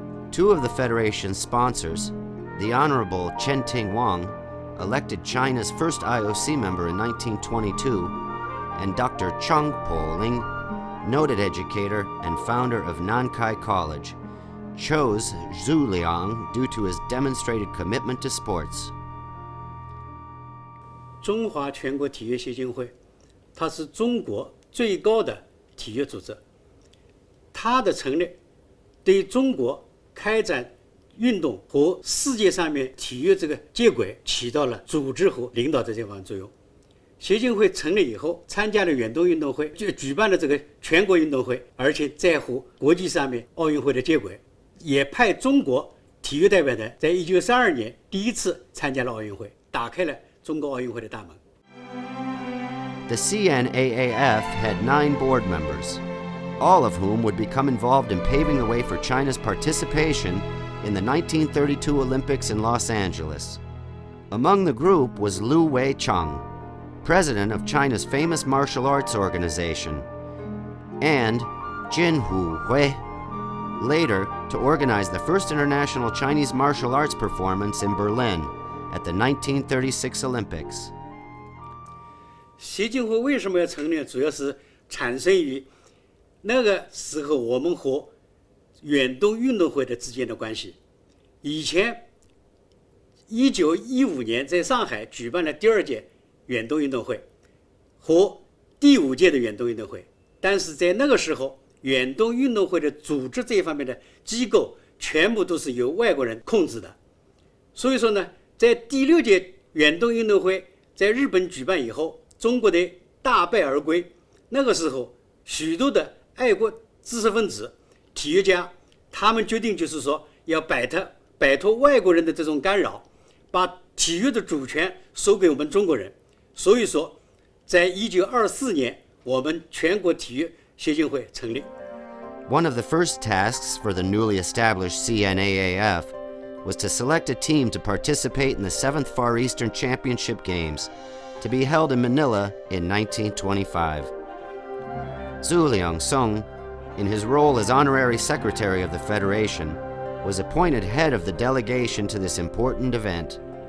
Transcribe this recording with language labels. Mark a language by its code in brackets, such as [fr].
[en] Two of the federation's sponsors, the Honorable Chen Ting-Wang, elected China's first IOC member in 1922, and Dr. Chang Po-Ling, noted educator and founder of Nankai College, chose Zu-Liang due to his demonstrated commitment to sports. [zh] 中华全国体育协进会，它是中国最高的体育组织。它的成立对中国开展运动和世界上面体育这个接轨起到了组织和领导的这方面作用。协进会成立以后，参加了远东运动会，就举办了这个全国运动会，而且在乎国际上面奥运会的接轨，也派中国体育代表团在1932年第一次参加了奥运会，打开了中国奥运会的大门。 [en] The CNAAF had 9 board members, all of whom would become involved in paving the way for China's participation in the 1932 Olympics in Los Angeles. Among the group was Lu Wei-cheng, president of China's famous martial arts organization, and Jin Hu-hui, later to organize the first international Chinese martial arts performance in Berlin at the 1936 Olympics. [zh] 协进会为什么要成立？主要是产生于那个时候我们和远东运动会的之间的关系。以前1915年在上海举办了第2届远东运动会和第5届的远东运动会，但是在那个时候，远东运动会的组织这一方面的机构全部都是由外国人控制的。所以说呢，在第6届远东运动会在日本举办以后，中国的大败而归。那个时候，许多的爱国知识分子、体育家，他们决定就是说要摆脱外国人的这种干扰，把体育的主权收给我们中国人。所以说，在1924年，我们全国体育协进会成立。 [en] One of the first tasks for the newly established CNAAF was to select a team to participate in the 7th Far Eastern Championship Games, to be held in Manila in 1925. Zu-Liang Sung, in his role as honorary secretary of the federation, was appointed head of the delegation to this important event.